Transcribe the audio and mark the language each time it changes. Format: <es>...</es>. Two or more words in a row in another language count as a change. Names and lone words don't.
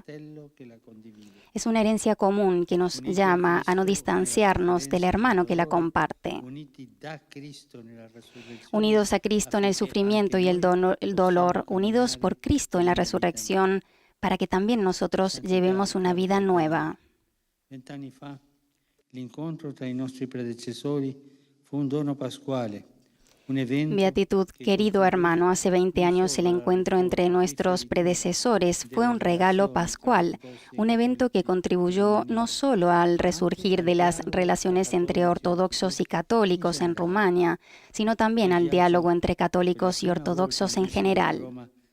<es>Es una herencia común que nos llama a no distanciarnos del hermano que la comparte. Unidos a Cristo en el sufrimiento y el dolor, unidos por Cristo en la resurrección, para que también nosotros llevemos una vida nueva.</es> <it>20 anni fa, l'incontro tra i nostri predecessori fu un dono pasquale.</it> <es>Beatitud, querido hermano, hace 20 años el encuentro entre nuestros predecesores fue un regalo pascual, un evento que contribuyó no solo al resurgir de las relaciones entre ortodoxos y católicos en Rumania, sino también al diálogo entre católicos y ortodoxos en general.</es>